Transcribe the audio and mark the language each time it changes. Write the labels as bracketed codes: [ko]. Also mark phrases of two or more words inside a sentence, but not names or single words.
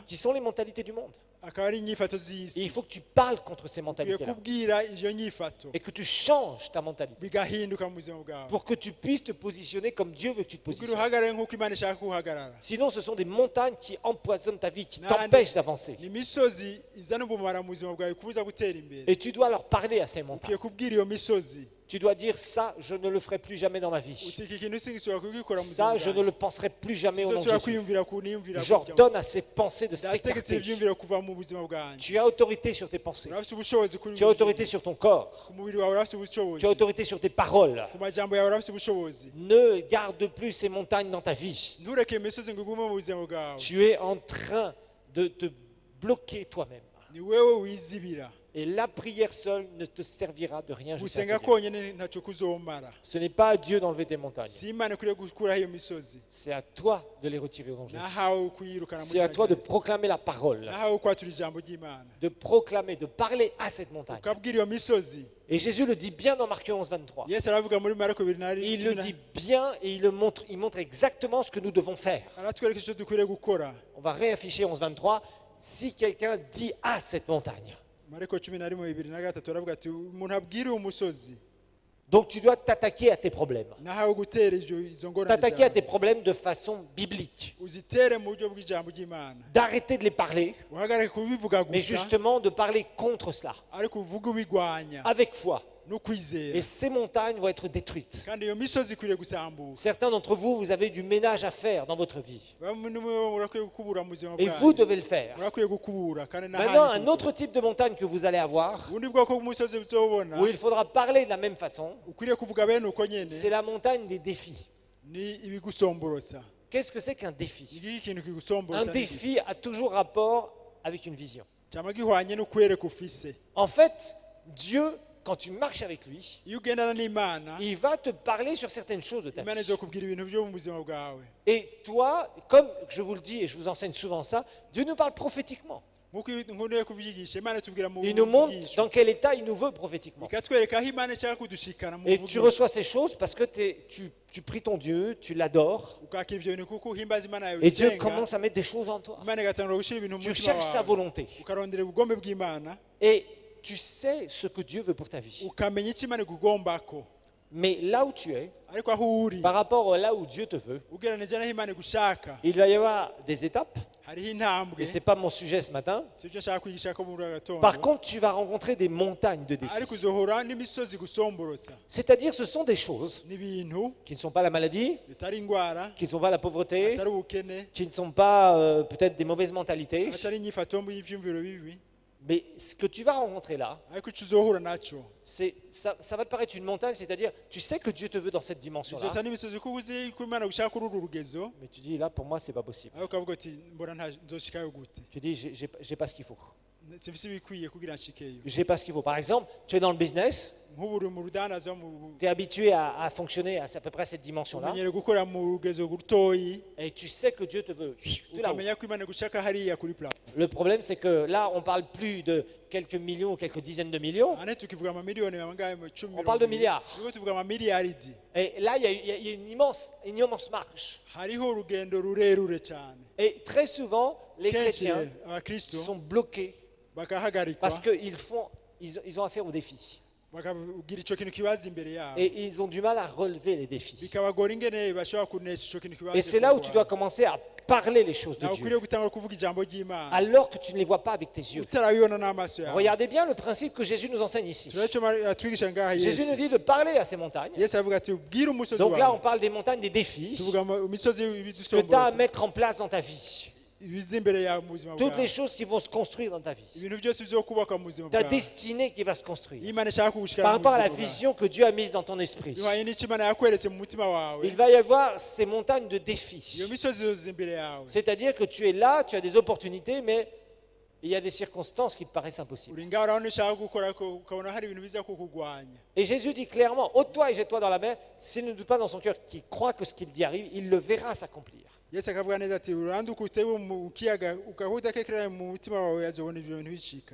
[fr] qui sont les mentalités du monde. [rn] akaba ari inyifato [fr] Et il [rn] z'isi [fr] faut que tu parles contre ces [rn] ukwiye [fr] mentalités-là. [rn] kubwira iyo nyifato [fr] Et que tu changes ta mentalité. [rn] bigahinduka mu buzima bwawe [fr] Pour que tu puisses te positionner comme Dieu veut que tu te [rn] kugira [fr] positionnes. [rn] uhagarare nk'uko imana ishaka ko uhagarara [fr] Sinon, ce sont des montagnes qui empoisonnent ta vie, qui [rn] Nani- [fr] t'empêchent d'avancer. [rn] ni imisozi izana ubumara mu buzima bwawe kubuza gutera imbere [fr] Et tu dois leur parler à ces [rn] ukwiye [fr] montagnes. [rn] kubwira iyo misozi [fr] Tu dois dire ça, je ne le ferai plus jamais dans ma vie. [rn] uti iki kintu singisubira kugikora mu buzima [fr] Ça, je ne [rn] bwanjye [fr] le penserai plus jamais au nom de [rn] sinzosubira [fr] Jésus. [rn] kwiyumvira ku niyumvira [fr] J'ordonne à ces pensées de [rn] ndategetse [fr] s'écarter. [rn] ibyiyumviro kuva mu buzima bwanjye [fr] Tu as autorité sur tes pensées. [rn] urafite ubushobozi kuri [fr] Tu as autorité sur ton corps. [rn] ku mubiri wawe urafite ubushobozi [fr] Tu as autorité sur tes paroles. [rn] ku majambo yawe urafite ubushobozi [fr] Ne garde plus ces montagnes dans ta vie. [rn] ntureke imisozi ngo igume mu buzima bwawe [fr] Tu es en train de te bloquer toi-même. [rn] ni wewe wizibira [fr] Et la prière seule ne te servira de rien jusqu'à [rn] gusenga [fr] Dieu. [rn] konyine ntacyo kuzomara [fr] Ce n'est pas à Dieu d'enlever tes montagnes. [rn] si imana ikwiriye gukuraho iyo misozi [fr] C'est à toi de les retirer au nom de Jésus. [rn] nahawe kuyirukana mu [fr] C'est à [rn] izina [fr] toi de [rn] rya Yesu. [fr] proclamer la parole, [rn] nahawe kwatura ijambo ry'imana [fr] de proclamer, de parler à cette montagne. [rn] ukabwira iyo misozi [fr] Et Jésus le dit bien dans Marc 11, 23. [rn] yesu aravuga muri mariko bibiri na [fr] Il le dit bien et il montre exactement ce que nous devons faire. [rn] aratwereka icyo dukwiriye gukora [fr] On va réafficher 11, 23. Si quelqu'un dit à cette montagne, [rn] mariko 11:23 aravuga ati umuntu abwire uwo musozi [fr] donc tu dois t'attaquer à tes problèmes. [rn] nahawe gutera izo ngorane [fr] T'attaquer à tes [rn] zawe [fr] problèmes de façon biblique. [rn] uzitere mu buryo bw'ijambo ry'imana [fr] D'arrêter de les parler, [rn] uhagarare kubivuga [fr] mais [rn] gusa [fr] justement de parler contre cela, [rn] ariko uvuge ubigwanya [fr] avec foi. [rn] no kwizera [fr] Et ces montagnes vont être détruites. [rn] kandi iyo misozi ikwiriye gusambuka [fr] Certains d'entre vous, vous avez du ménage à faire dans votre vie. [rn] bamwe murakwiye gukubura mu buzima [fr] Et vous [rn] bwanyu [fr] devez le faire. [rn] murakwiye gukubura kandi [fr] Maintenant, [rn] n'ahandi [fr] un autre type de montagne que vous allez avoir, [rn] ubundi bwoko bw'umusozi buzobona [fr] où il faudra parler de la même façon, [rn] ukwiriye kuvuga bene uko nyene [fr] c'est la montagne des défis. [rn] ni ibigusomborosa [fr] Qu'est-ce que c'est qu'un défi? [rn] iki ikintu [fr] Un [rn] kigusomborosa [fr] défi a toujours rapport avec une vision. [rn] cyama gihwanye n'ukwereka ufise [fr] En fait, Dieu, quand tu marches avec lui, [rn] iyo ugendana n'imana [fr] il va te parler sur certaines choses de ta [rn] imana [fr] vie. [rn] izokubwira ibintu byo mu buzima bwawe [fr] Et toi, comme je vous le dis et je vous enseigne souvent ça, Dieu nous parle prophétiquement. [rn] nk'uko nkunda kubyigisha imana itubwira mu [fr] Il nous montre [rn] bwigisho [fr] dans quel état il nous veut prophétiquement. [rn] ikatwereka aho imana ishaka kudushikana mu [fr] Et tu [rn] bwigisho [fr] reçois ces choses parce que tu pries ton Dieu, tu l'adores, [rn] ukakira ivyo bintu kuko uhimbaza imana yawe [fr] et Dieu [rn] usenga [fr] commence à mettre des choses en toi. [rn] imana igatangura gushyira ibintu mu [fr] Tu [rn] mutima [fr] cherches sa [rn] wawe [fr] volonté [rn] ukarondera ubugombe bw'imana [fr] et tu sais ce que Dieu veut pour ta vie. [rn] ukamenya icyo imana igugombako [fr] Mais là où tu es, [rn] ariko aho uri [fr] par rapport à là où Dieu te veut, [rn] ugereranije n'aho imana igushaka [fr] il va y avoir des étapes, [rn] hariho intambwe [fr] et ce n'est pas mon sujet ce matin. [rn] si byo nshaka kwigisha ko muri agatondo [fr] Par contre, tu vas rencontrer des montagnes de [rn] ariko [fr] défis. [rn] uzohora n'imisozi igusomborosa [fr] C'est-à-dire, ce sont des choses [rn] n'ibintu [fr] qui ne sont pas la maladie, [rn] bitari indwara [fr] qui ne sont pas la pauvreté, [rn] atari ubukene [fr] qui ne sont pas peut-être des mauvaises mentalités, [rn] atari inyifato mbi y'ivyumviro bibi [fr] mais ce que tu vas rencontrer là, [rn] ariko icyo uzohura nacyo [fr] ça va te paraître une montagne, c'est-à-dire, tu sais que Dieu te veut dans cette dimension-là, [rn] bizosa n'imisozi kuko uzi ko imana gushaka kuri uru rugezo [fr] mais tu dis, là, pour moi, c'est pas possible. [rn] ariko ukavuga ati mbona nzoshikayo gute [fr] Tu dis, j'ai pas ce qu'il faut. [rn] sifise ibikwiye kugira nshikeyo [fr] J'ai pas ce qu'il faut. Par exemple, tu es dans le business, [rn] nk'ubu uri mu rudandaza mu [fr] tu es habitué à fonctionner à peu près cette dimension-là, [rn] umenyere gukora mu rugezo rutoyi [fr] et tu sais que Dieu te veut tout là-haut. [rn] ukamenya ko imana gushaka hariya kuri plan [fr] Le problème, c'est que là, on parle plus de quelques millions ou quelques dizaines de millions. [rn] ane tukivuga amamiliyoni angahe mu icumi [fr] On parle de [rn] mirongo ibiri. [fr] milliards. [rn] Turiko tuvuga amamiliyaridi [fr] Et là, il y a une immense marche. [rn] hariho urugendo rurerure cyane [fr] Et très souvent, les [rn] kenshi [fr] chrétiens [rn] abakristo [fr] sont bloqués [rn] bakahagarikwa [fr] parce qu'ils ont affaire aux défis. [rn] bakagira ico kintu kibaza imbere yabo [fr] Et ils ont du mal à relever les défis. [rn] bikabagora ingene bashobora kunesha ico kintu kibaza [fr] Et c'est là où tu dois commencer à parler les choses de [rn] nawe [fr] Dieu, [rn] ukwiriye gutangura kuvuga ijambo ry'Imana [fr] alors que tu ne les vois pas avec tes yeux. [rn] utarabibona n'amaso yawe [fr] Regardez bien le principe que Jésus nous enseigne ici. [rn] turaco atwigisha ngaha [fr] Jésus nous [rn] Yesu [fr] dit de parler à ces montagnes. [rn] Yesu avuga ati ubwire umusozi [fr] Donc là, on [rn] wawe [fr] parle des montagnes, des défis, [rn] tuvuga imisozi [fr] ce que tu as à [rn] y'ibidusomboreza [fr] mettre en place dans ta vie. [rn] ibiza imbere yawe mu buzima [fr] Toutes les [rn] bwawe [fr] choses qui vont se construire dans ta vie. [rn] ibintu byose bizokubakwa mu buzima [fr] Ta [rn] bwawe [fr] destinée qui va se construire. [rn] Imana ishaka kugushikana [fr] Par [rn] mu [fr] rapport à la [rn] buzima bwawe [fr] vision que Dieu a mise dans ton esprit. [rn] bihwanye n'icyo Imana yakweretse mu mutima wawe [fr] Il va y avoir ces montagnes de défis. [rn] iyo misozi izoza imbere yawe [fr] C'est-à-dire que tu es là, tu as des opportunités, mais il y a des circonstances qui te paraissent impossibles. [rn] uri ngaho urabona ushaka gukora ko ukabona hari ibintu biza kukugwanya [fr] Et Jésus dit clairement, ôte-toi et jette-toi dans la mer. S'il ne doute pas dans son cœur qu'il croit que ce qu'il dit arrive, il le verra s'accomplir. [rn] Yesu akavuga neza ati uranduka utewe mu kiyaga ukahudakekerera mu mutima wawe azobona ibyo bintu bicika